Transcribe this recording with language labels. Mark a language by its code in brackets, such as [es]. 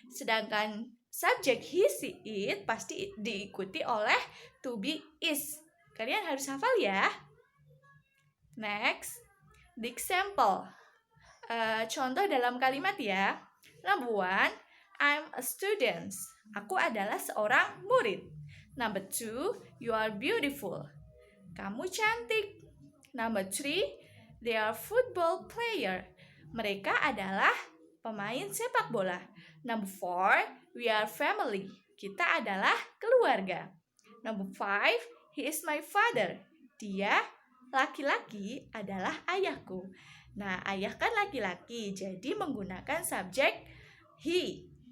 [id] Sedangkan subjek he, she, it pasti diikuti oleh to be is. Kalian harus hafal ya. [en] Next, the example. [id] Contoh dalam kalimat ya. [en] Number 1, I'm a student. [id] Aku adalah seorang murid. [en] Number 2, you are beautiful. [id] Kamu cantik. [en] Number 3, they are football player. [id] Mereka adalah pemain sepak bola. [en] Number 4, we are family. [id] Kita adalah keluarga. [en] Number 5, he is my father. [id] Dia laki-laki adalah ayahku. Nah, ayah kan laki-laki, jadi menggunakan subjek he.